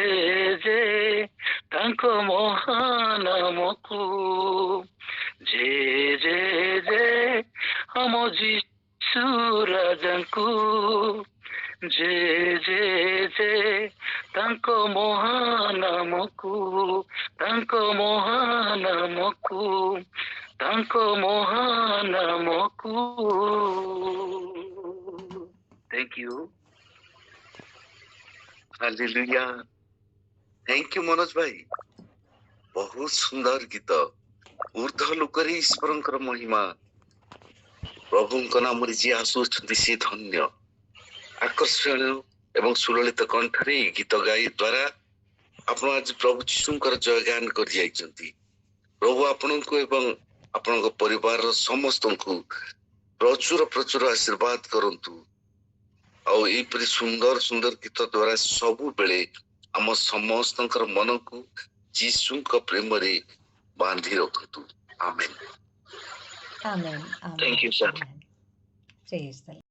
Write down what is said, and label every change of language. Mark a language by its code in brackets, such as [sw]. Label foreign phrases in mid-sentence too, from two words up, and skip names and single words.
[or] ଯେ ତାଙ୍କ ମହାନାମକୁ ଯେ ଯେ ଯେ ଆମ ଯୀଶୁ ରାଜାଙ୍କୁ ଯେ ଯେ ଯେ ତାଙ୍କ ମହାନାମକୁ ତାଙ୍କ ମହାନାମକୁ ତାଙ୍କ ମହାନାମକୁ [en] Thank you. [hi] हालेलुया। [en] thank you [hi] मनोज भाई, बहुत सुंदर गीत। [or] ଊର୍ଦ୍ଧ୍ୱ ଲୋକରେ ଈଶ୍ୱରଙ୍କର ମହିମା प्रभुଙ୍କ ନାମରେ ଯିଏ ଆସୁଛନ୍ତି ସେ ଧନ୍ୟ। ଆକର୍ଷଣୀୟ ଏବଂ ସୁଲଳିତ କଣ୍ଠରେ ଏହି ଗୀତ ଗାଇ ଦ୍ୱାରା ଆପଣ ଆଜି ପ୍ରଭୁ ଯୀଶୁଙ୍କର ଜୟଗାନ କରି ଯାଇଛନ୍ତି। ପ୍ରଭୁ ଆପଣଙ୍କୁ ଏବଂ ଆପଣଙ୍କ ପରିବାରର ସମସ୍ତଙ୍କୁ ପ୍ରଚୁର ପ୍ରଚୁର ଆଶୀର୍ବାଦ କରନ୍ତୁ। ଆଉ ଏହିପରି ସୁନ୍ଦର ସୁନ୍ଦର ଗୀତ ଦ୍ୱାରା ସବୁବେଳେ ଆମ ସମସ୍ତଙ୍କର ମନକୁ ଯୀଶୁଙ୍କ ପ୍ରେମରେ ବାନ୍ଧି ରଖନ୍ତୁ। ଆମେନ୍। [en] Amen. Amen. Thank you, sir. Amen. Praise the Lord.